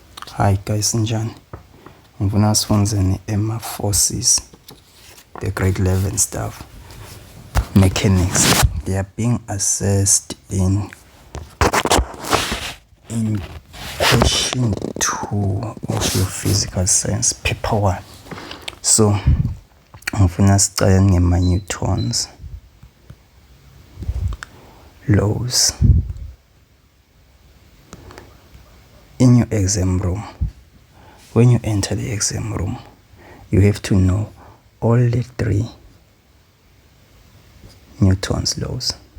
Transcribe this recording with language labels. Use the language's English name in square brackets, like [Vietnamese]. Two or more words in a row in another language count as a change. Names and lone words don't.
[English] Hi guys, [Swati] njani? Ngifuna sifundzeni [English] forces, the grade 11 stuff. Mechanics, they are being assessed in question 2 of your physical science, paper 1. So, [Swati] ngifuna sicale ngema-Newtons laws. In your exam room, when you enter the exam room, you have to know all the 3 Newton's laws.